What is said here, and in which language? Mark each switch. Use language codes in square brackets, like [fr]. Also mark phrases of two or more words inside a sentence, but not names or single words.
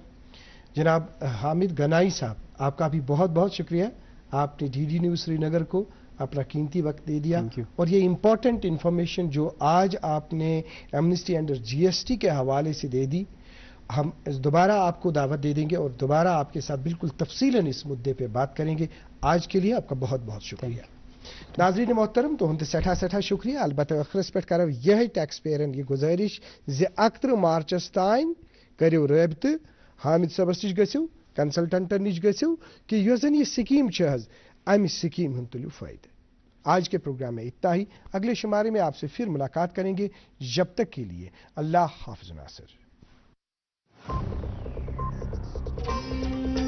[ur] جناب حامد گنائی صاحب آپ کا بھی بہت بہت شکریہ آپ نے DD نیوز سری نگر کو اپنا قیمتی وقت دے دیا اور یہ [en] important information [ur] جو آج آپ نے ایمنسٹی انڈر GST کے حوالے سے دے دی ہم دوبارہ آپ کو دعوت دے دیں گے اور دوبارہ آپ کے ساتھ بالکل تفصیلاً اس مدعے پہ بات کریں گے. آج کے لیے آپ کا بہت بہت شکریہ. [ks] ناظرین محترم تہد سٹھا شکریہ البتہ ٲخرس پہ کرو یہ ٹیکس پیئرن یہ گزارش 31 مارچس تان کرو رابطہ حامد صبس نش گژھو کنسلٹنٹن نش گژھو کہ یس زن یہ سکیم امہ سکیم ہند تلیو فائدہ. [ur] آج کے پروگرام میں اتنا ہی. اگلے شمارے میں آپ سے پھر ملاقات کریں گے. جب تک کے لیے اللہ حافظ ناصر.